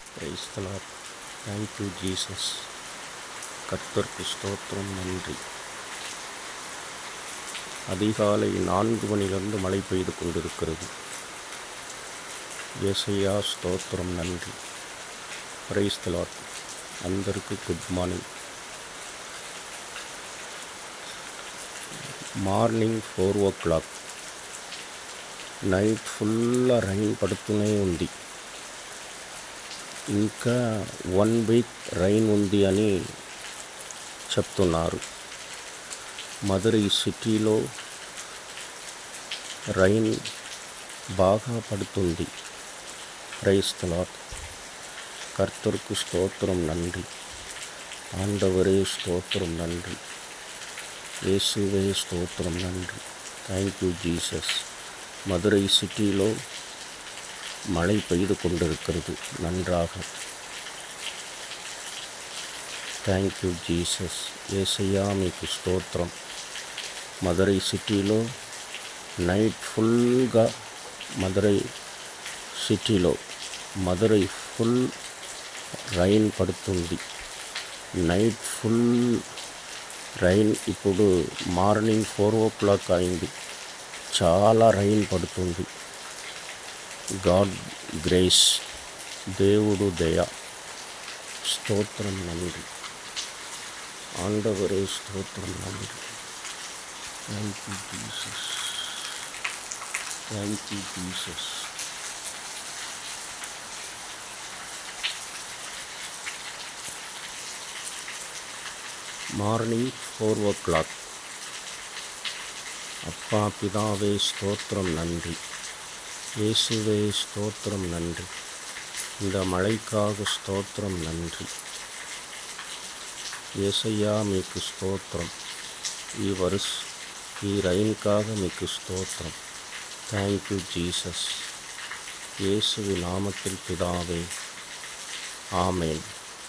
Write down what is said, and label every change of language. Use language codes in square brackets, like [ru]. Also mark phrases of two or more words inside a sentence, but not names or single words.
[en] praise the lord. thank you ஜீசஸ். [ta] கர்த்தருக்கு ஸ்தோத்திரம், நன்றி. அதிகாலை 4 மணிலிருந்து மழை பெய்து கொண்டிருக்கிறது. యేసయ్యా ஸ்தோத்திரம், நன்றி. [en] praise the lord. [te] అందరికీ [en] good morning. morning 4 o'clock. night fullga rain [te] పడుతూనే ఉంది. ఇంకా [en] 1 week rain [te] ఉంది అని చెప్తున్నారు. మదురై సిటీలో రైన్ బాగా పడుతుంది. [en] praise the lord. [ta] கர்த்தருக்கு ஸ்தோத்திரம், நன்றி. ஆண்டவரே ஸ்தோத்திரம், நன்றி. இயேசுவே ஸ்தோத்திரம், நன்றி. [en] thank you ஜீசஸ். [ta] மதுரை சிட்டியிலோ மழை பெய்து கொண்டிருக்கிறது நன்றாக. [en] thank you ஜீசஸ். [te] యేసయ్యా మీకు స్తోత్రం. మదురై సిటీలో [en] night fullga [te] మదురై సిటీలో మదురై [en] full rain [te] పడుతుంది. [en] night full rain. [te] ఇప్పుడు [en] morning 4 o'clock [te] అయింది. చాలా రైన్ పడుతుంది. [en] god grace. [te] దేవుడు దయ. స్తోత్రం, [ta] நன்றி. ஆண்டவரே ஸ்தோத்திரம், நன்றி. [en] thank you ஜீசஸ். thank you ஜீசஸ். morning 4 o'clock. [ta] அப்பா பிதாவே ஸ்தோத்திரம், நன்றி. இயேசுவே ஸ்தோத்திரம், நன்றி. இந்த மழைக்காக ஸ்தோத்திரம், நன்றி. [te] యేసయ్యా మీకు స్తోత్రం. ఈ రైన్కాக మీకు స్తోత్రం. [en] thank you ஜீசஸ். [ta] இயேசுவின் நாமத்தில் பிதாவே, ஆமென்.